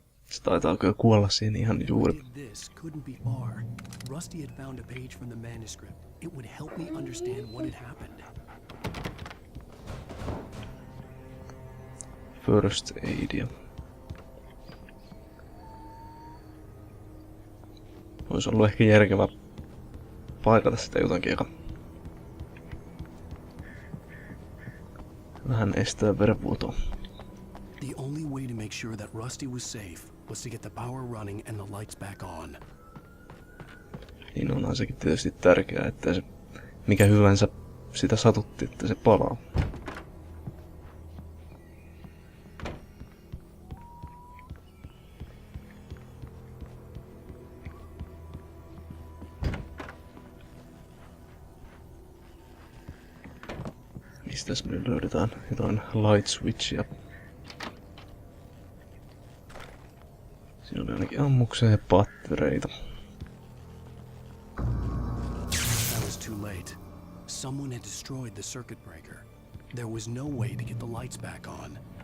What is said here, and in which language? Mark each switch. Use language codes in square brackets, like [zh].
[fi] Se taitaa kyllä kuolla siinä ihan juuri. [en] This couldn't be far. Rusty had found a page from the manuscript. It would help me understand what had happened. First aidia. [fi] Olisi ollut ehkä järkevä paikata sitä jotakin, joka vähän estää verenvuotoa. [en] The only way to make sure that Rusty was safe was to get the power running and the lights back on. [fi] Niin onhan sekin tietysti tärkeää, että se mikä hyvänsä sitä satutti, että se palaa. Mistäs me löydetään jotain light switchia? Siinä oli ainakin ammuksia ja pattereita. [en] That was too late. Someone had destroyed the circuit breaker. There was no way to get the lights back on.